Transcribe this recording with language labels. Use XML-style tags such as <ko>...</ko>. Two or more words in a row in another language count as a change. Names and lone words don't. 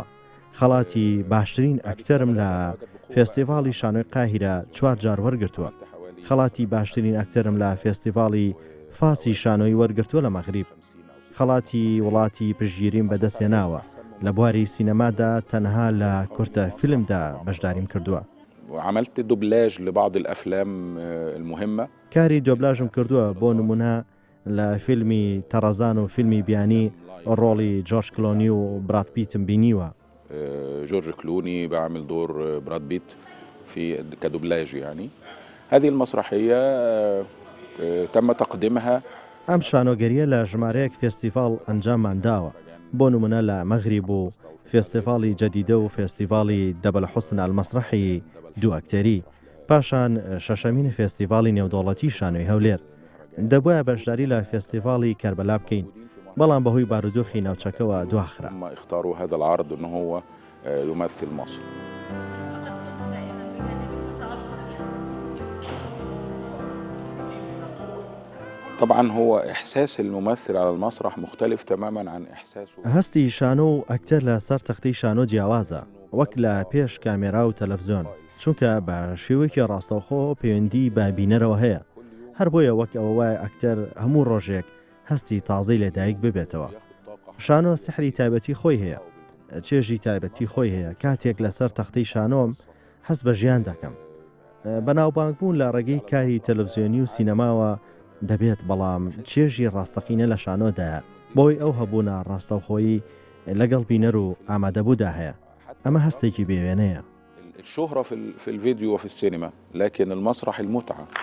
<ckb>خەڵاتی باشترین ئەکتەرم لە فێستیڤاڵی شانۆی قاهیرە 4 جار وەرگرتووە. خەڵاتی باشترین ئەکتەرم لە فێستیڤاڵی فاسی شانۆی وەرگرتووە لە مەغریب. خەڵاتی وڵاتی پشگیریم بەدەستێناوە. لە بواری سینەمادا تەنها لە کورتە فیلمدا بەشداریم کردووە.</ckb> <ar>وعملت دوبلاج لبعض الأفلام المهمة.</ar> <ckb>کاری دوبلاژم کردووە بۆ نمونە لە فیلمی تەڕەزان و فیلمی بیانی ڕۆڵی جۆرج کلۆنی و براد پیتم بینیوە.</ckb> <ar>جورج كلوني بعمل دور براد بيت في كدوبلاج يعني. هذه المسرحية تم تقديمها.</ar> <ckb>ئەم شانۆگەریە لە ژمارەیەک فێستیڤاڵ ئەنجاممان داوە. بۆ نمونە لە مەغریب و فێستیڤاڵی جەدیدە و فێستیڤاڵی دەبل حوسن ئەلمەسرەحی دوو ئەکتەری. پاشان شەشەمین فێستیڤاڵی نێودەوڵەتی شانۆی هەولێر. دەبووە بەشداری لە فێستیڤاڵی کەربەلا بکەین. بەڵام بەهۆی بارودۆخی ناوچەکەوە دواخرا.</ckb> <ar>اختاروا هذا العرض انه هو يمثل مصر. طبعا هو إحساس الممثل على المسرح مختلف تماما عن إحساسه.</ar> <ckb>هەستی شانۆ و ئەکتەر لە سەر تەختەی شانۆ جیاوازە وەک لە پێش کامێرا و تەلەڤیزیۆن چونکە بە شێوەیەکی ڕاستەوخۆ پەیوەندی بە بینەرەوە هەیە. هەر بۆیە وەک ئەوە وایە ئەکتەر هەموو ڕۆژێک هەستی تازەی لەدایک ببێتەوە. شانۆ سحری تایبەتی خۆی هەیە. چێژی تایبەتی خۆی هەیە. کاتێک لەسەر تەختەی شانۆم هەست بە ژیان دەکەم. بەناوبانگبوون لە ڕێگەی کاری تەلەڤیزیۆنی و سینەماوە دەبێت بەڵام چێژی ڕاستەقینە لە شانۆدایە بۆی ئەو هەبوونە ڕاستەوخۆیی لەگەڵ بینەر و ئامادەبوودا هەیە. ئەمە هەستێکی بێوێنەیە.</ckb> <ar>الشهرة في الفيديو وفي السينما لكن المسرح المتعة.</ar>